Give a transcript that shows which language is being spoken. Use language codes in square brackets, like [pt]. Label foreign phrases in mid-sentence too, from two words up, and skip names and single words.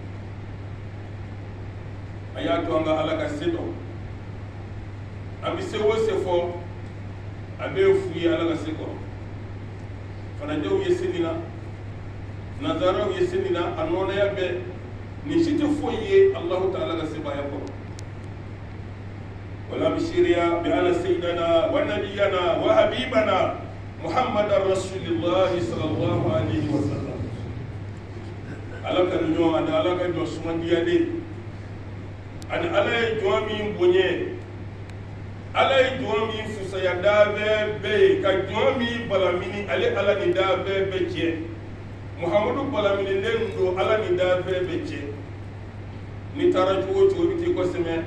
[bm] a y'a to an ka ala ka se dɔn an bɛ se o se fɔ a bɛ f'u ye ala ka se kɔrɔ fanadenw ye seli la nazaraw ye seli la a nɔnɔya bɛɛ nin si tɛ foyi ye [ar] الله تعالى [bm] ka sebaya kɔrɔ wala bishiriya [ar] بأن سيدنا ونبينا وحبيبنا محمدا رسول الله صلى الله عليه وسلم [bm] ala ka ɲɔgɔn ani ala ka jɔn sumandiyalen ani ala ye jɔn min bonya ala ye jɔn min fusaya daa bɛɛ ye ka jɔn min balamini ale ala ni daa bɛɛ cɛ muhammadu balaminilen don ala ni daa bɛɛ cɛ ni taara cogo cogo bi t'i kɔsɛmɛ